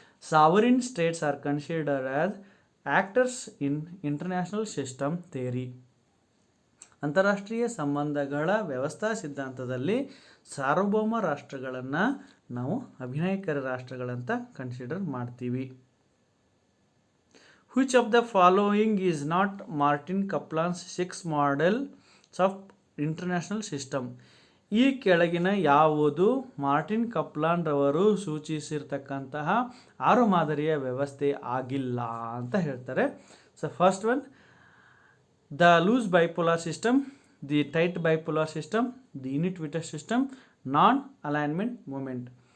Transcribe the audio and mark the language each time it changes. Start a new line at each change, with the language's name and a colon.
English: Sovereign states are considered as actors in international system theory.
Kannada: ಅಂತಾರಾಷ್ಟ್ರೀಯ ಸಂಬಂಧಗಳ ವ್ಯವಸ್ಥಾ ಸಿದ್ಧಾಂತದಲ್ಲಿ ಸಾರ್ವಭೌಮ ರಾಷ್ಟ್ರಗಳನ್ನು ನಾವು ಅಭಿನಯಕರ ರಾಷ್ಟ್ರಗಳಂತ ಕನ್ಸಿಡರ್ ಮಾಡ್ತೀವಿ.
English: Which of the following is not Martin Kaplan's 6 models of international system?
Kannada: ಈ ಕೆಳಗಿನ ಯಾವುದು ಮಾರ್ಟಿನ್ ಕಪ್ಲಾನ್ ರವರು ಸೂಚಿಸಿರ್ತಕ್ಕಂತಹ 6 ಮಾದರಿಯ ವ್ಯವಸ್ಥೆ ಆಗಿಲ್ಲ ಅಂತ ಹೇಳ್ತಾರೆ.
English: So first one, the loose bipolar system, the tight bipolar system, the unit veto system, non alignment movement.